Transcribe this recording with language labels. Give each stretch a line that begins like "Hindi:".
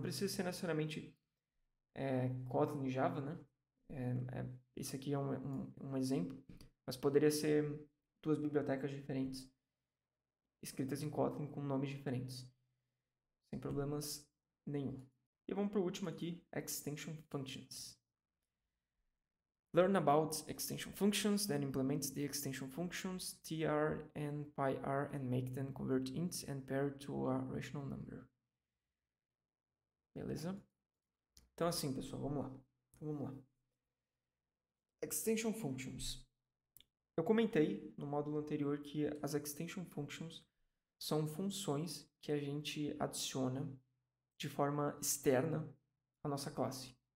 Portuguese: Não precisa ser necessariamente Kotlin e Java, né? Esse aqui é um exemplo, mas poderia ser 2 bibliotecas diferentes, escritas em Kotlin com nomes diferentes, sem problemas nenhum. E vamos para o último aqui, Extension Functions.
English: Learn about extension functions, then implement the extension functions tr and pyr and make them convert ints and pair to a rational number.
Portuguese: Beleza? Então assim, pessoal, vamos lá. Extension functions. Eu comentei no módulo anterior que as extension functions são funções que a gente adiciona de forma externa à nossa classe.